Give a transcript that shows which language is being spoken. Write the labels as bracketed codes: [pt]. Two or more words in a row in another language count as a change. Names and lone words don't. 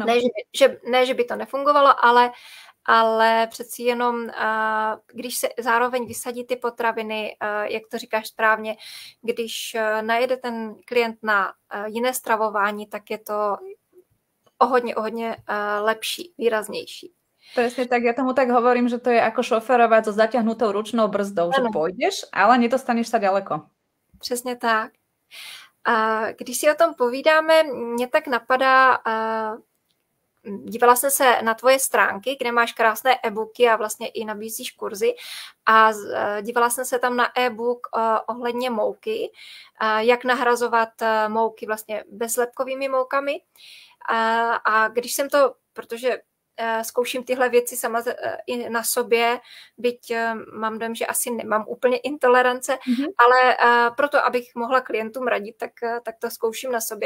[cs] Ne, že by to nefungovalo, ale přeci jenom, když se zároveň vysadí ty potraviny, jak to říkáš správně, když najede ten klient na jiné stravování, tak je to o hodně lepší, výraznější. [sk] Presne tak, ja tomu tak hovorím, že to je ako šoferovať so zaťahnutou ručnou brzdou, že pôjdeš, ale nedostaneš sa ďaleko. [cs] Přesně tak. Když si o tom povídáme, mě tak napadá, dívala jsem se na tvoje stránky, kde máš krásné e-booky a vlastně i nabízíš kurzy a dívala jsem se tam na e-book ohledně mouky, jak nahrazovat mouky vlastně bezlepkovými moukami a když jsem to, protože zkouším tyhle věci sama i na sobě, byť mám dojem, že asi nemám úplně intolerance, ale proto, abych mohla klientům radit, tak to zkouším na sobě.